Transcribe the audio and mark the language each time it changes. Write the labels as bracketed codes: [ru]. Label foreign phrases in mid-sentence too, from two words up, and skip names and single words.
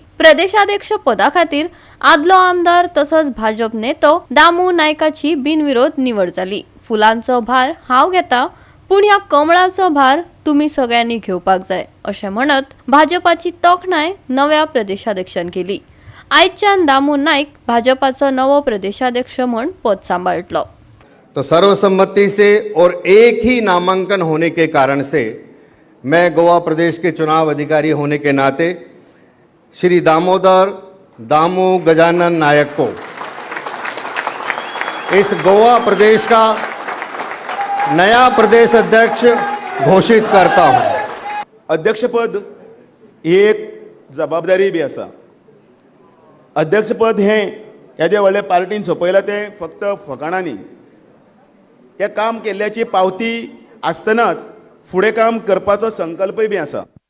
[kok] प्रदेशाध्यक्ष पदा खातीर आदलो आमदार तसोच भाजप नेतो दामू नायकाची बिनविरोध निवड झाली। फुलांचो भार हांव घेता, पूण ह्या कमळाचो भार तुम्ही सगळ्यांनी घेवपाक जाय अशें म्हणत भाजपाची तोखणाय नव्या प्रदेशाध्यक्षान केली। आयच्यान दामू नायक भाजपाचो नवो प्रदेशाध्यक्ष म्हूण पद सांबाळटलो। [hi] तो सर्वसम्मति से और एक ही नामांकन होने के कारण से मैं गोवा प्रदेश के चुनाव अधिकारी होने के नाते श्री दामोदर दामू गजानन नायक को इस गोवा प्रदेश का नया प्रदेश अध्यक्ष घोषित करता हूं। [kok] अध्यक्षपद ही एक जबाबदारी बी आसा। अध्यक्षपद हे येदे व्हडले पार्टीन सोपयला ते फक्त फकाणांनी, हे काम केल्ल्याची पावती आसतनाच फुडें काम करपाचो संकल्पय बी आसा।